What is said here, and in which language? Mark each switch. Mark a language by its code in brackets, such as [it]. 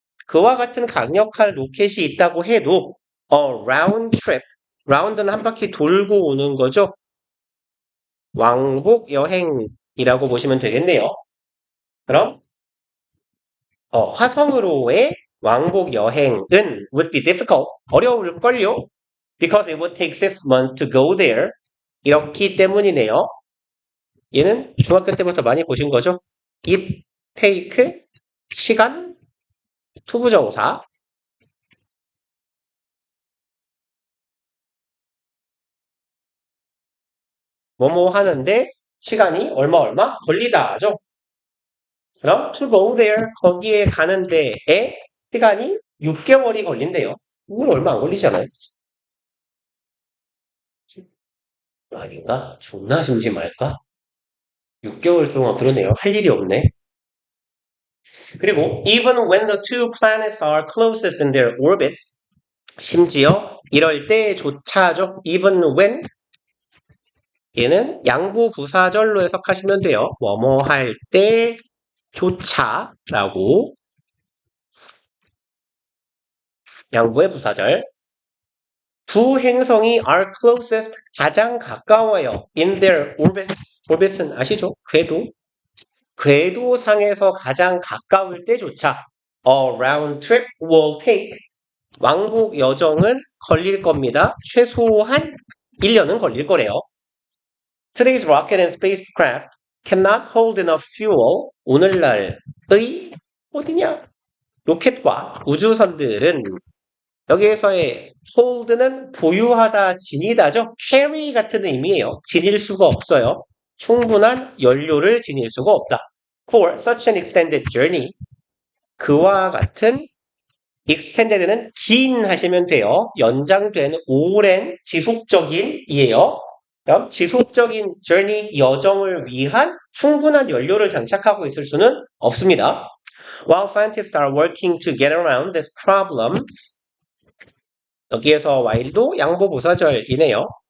[ko] 그와 같은 강력한 로켓이 있다고 해도 [en] a round trip, [ko] round는 한 바퀴 돌고 오는 거죠. 왕복 여행이라고 보시면 되겠네요. 그럼 화성으로의 왕복 여행은 [en] would be difficult. [ko] 어려울걸요. [en] Because it would take 6 months to go there. [ko] 이렇기 때문이네요. 얘는 중학교 때부터 많이 보신 거죠? [en] it take [ko] 시간 투부정사 뭐뭐 하는데 시간이 얼마 걸리다죠. 그럼 [en] to go there [ko] 거기에 가는 데에 시간이 6개월이 걸린대요. 이건 얼마 안 걸리잖아요. 아닌가? 존나 심심할까? 6개월 동안 그러네요. 할 일이 없네. [en] 그리고 even when the two planets are closest in their orbits [ko] 심지어 이럴 때조차죠. [en] even when [ko] 얘는 양보 부사절로 해석하시면 돼요. 뭐뭐 할 때조차라고 양보의 부사절. 두 행성이 [en] are closest [ko] 가장 가까워요. [en] in their orbit. [ko] orbit은 아시죠? 궤도. 궤도상에서 가장 가까울 때조차 [en] a round trip will take [ko] 왕복 여정은 걸릴 겁니다. 최소한 1년은 걸릴 거래요. [en] Today's rocket and spacecraft cannot hold enough fuel. [ko] 오늘날의 어디냐? 로켓과 우주선들은 여기에서의 hold는 보유하다, 지니다죠. carry 같은 의미예요. 지닐 수가 없어요. 충분한 연료를 지닐 수가 없다. [en] For such an extended journey. [ko] 그와 같은 extended는 긴 하시면 돼요. 연장된 오랜 지속적인 이에요. 그럼 지속적인 journey 여정을 위한 충분한 연료를 장착하고 있을 수는 없습니다. [en] While scientists are working to get around this problem, [ko] 여기에서 while도 양보부사절이네요.